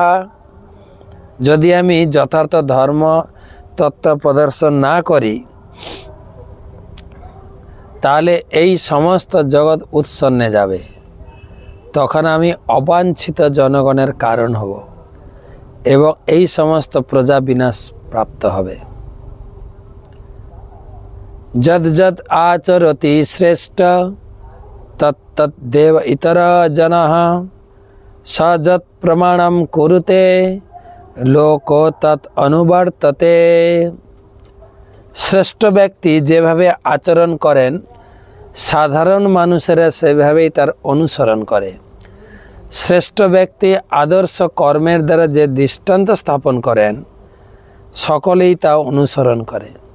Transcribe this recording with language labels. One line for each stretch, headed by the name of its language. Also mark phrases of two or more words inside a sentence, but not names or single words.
Bangla: যদি আমি যথার্থ ধর্ম তত্ত্ব প্রদর্শন না করি, তাহলে এই সমস্ত জগৎ উৎসন্নে যাবে। তখন আমি অবাঞ্ছিত জনগণের কারণ হব এবং এই সমস্ত প্রজা বিনাশ প্রাপ্ত হবে।
Sanskrit: যদ যদ আচরতি শ্রেষ্ঠ তত্তদ্দেব ইতর জনঃ স যৎ প্রমাণম কুরুতে লোক তৎ অনুবর্ততে।
Bangla: শ্রেষ্ঠ ব্যক্তি যেভাবে আচরণ করেন, সাধারণ মানুষেরা সেভাবেই তার অনুসরণ করে। শ্রেষ্ঠ ব্যক্তি আদর্শ কর্মের দ্বারা যে দৃষ্টান্ত স্থাপন করেন, সকলেই তা অনুসরণ করে।